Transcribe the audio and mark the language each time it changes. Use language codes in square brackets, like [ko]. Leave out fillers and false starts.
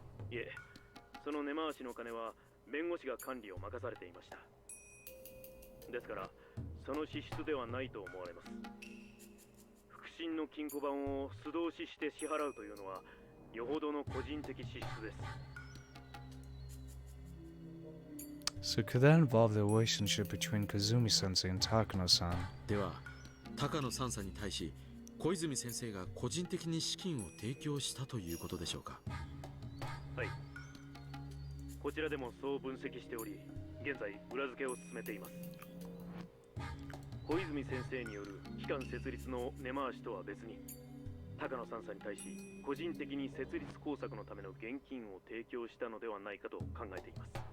[ja] いえ、その根回しの金は弁護士が管理を任されていました。ですから、その支出ではないと思われます。腹心の金庫番を素通しして支払うというのは、よほどの個人的支出です。 [en] So could that involve the relationship between Kazumi-sensei and Takano-san? [ja] では、高野三佐に対し小泉先生が個人的に資金を提供したということでしょうか？はい。こちらでもそう分析しており、現在裏付けを進めています。小泉先生による機関設立の根回しとは別に、高野三佐に対し個人的に設立工作のための現金を提供したのではないかと考えています。